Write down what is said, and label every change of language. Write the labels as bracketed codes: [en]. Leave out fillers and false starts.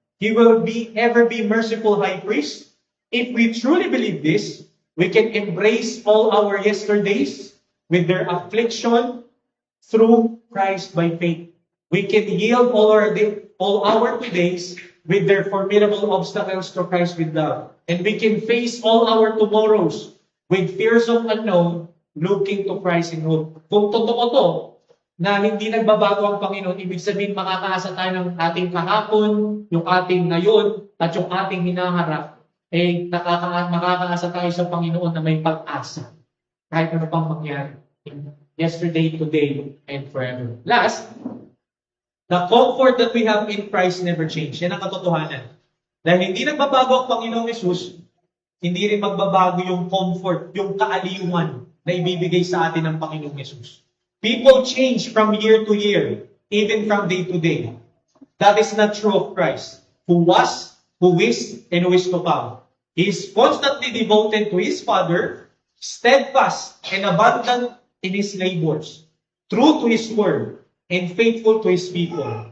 [en] He will ever be merciful high priest. If we truly believe this, we can embrace all our yesterdays with their affliction through Christ by faith. We can yield all our todays with their formidable obstacles to Christ with love. And we can face all our tomorrows with fears of unknown, looking to Christ in hope. [tl] Kung totoo to, na hindi nagbabago ang Panginoon, ibig sabihin makakaasa tayo ng ating kahapon, yung ating ngayon, at yung ating hinaharap, makakaasa tayo sa Panginoon na may pag-asa. Kahit ano pang mangyari. [en] Yesterday, today, and forever. Last, the comfort that we have in Christ never change. [tl] Yan ang katotohanan. Dahil hindi nagbabago ang Panginoong Yesus, hindi rin magbabago yung comfort, yung kaaliwan na ibibigay sa atin ng Panginoong Yesus. [en] People change from year to year, even from day to day. That is not true of Christ, who was, who is, and who is to come. He is constantly devoted to His Father, steadfast and abundant in His labors, true to His word, and faithful to His people.